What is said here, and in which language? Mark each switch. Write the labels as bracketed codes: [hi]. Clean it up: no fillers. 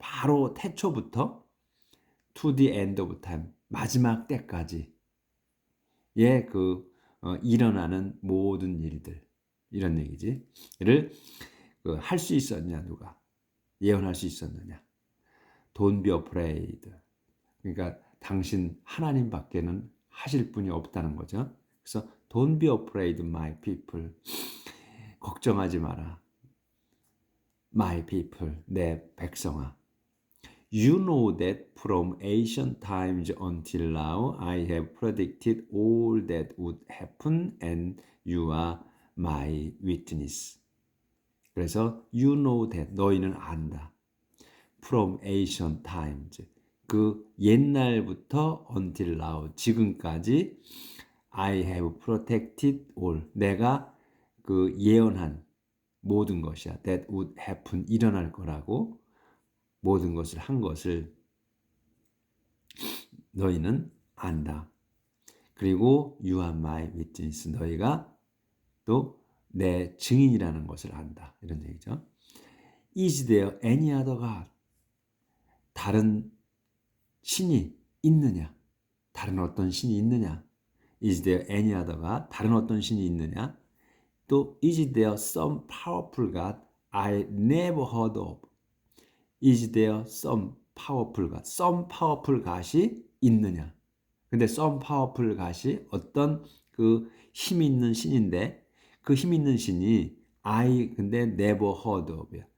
[ko] 바로 태초부터 [en] to the end of time [ko] 마지막 때까지 일어나는 모든 일들 이런 얘기지. 를 할 수 있었냐 누가 예언할 수 있었느냐. [en] Don't be afraid. [ko] 그러니까 당신 하나님밖에는 하실 분이 없다는 거죠. [en] 그래서 Don't be afraid, my people. [ko] 걱정하지 마라. [en] My people, [ko] 내 백성아. [en] You know that from ancient times until now I have predicted all that would happen and you are my witness. [ko] 그래서 [en] you know that [ko] 너희는 안다. [en] From ancient times [ko] 그 옛날부터 [en] until now [ko] 지금까지 [en] I have protected all [ko] 내가 그 예언한 모든 것이야. [en] That would happen [ko] 일어날 거라고 모든 것을 한 것을 너희는 안다. 그리고 [en] you are my witness [ko] 너희가 또 내 증인이라는 것을 안다. 이런 얘기죠. [en] Is there any other God? [ko] 다른 신이 있느냐? 다른 어떤 신이 있느냐? [en] Is there any other God? [ko] 다른 어떤 신이 있느냐? [en] 또 Is there some powerful God I never heard of? Is there some powerful God? Some powerful God이 있느냐? [ko] 근데 [en] some powerful God [ko] 이 어떤 그 힘 있는 신인데 그 힘 있는 신이 I 근데 [en] never heard of [ko] 야.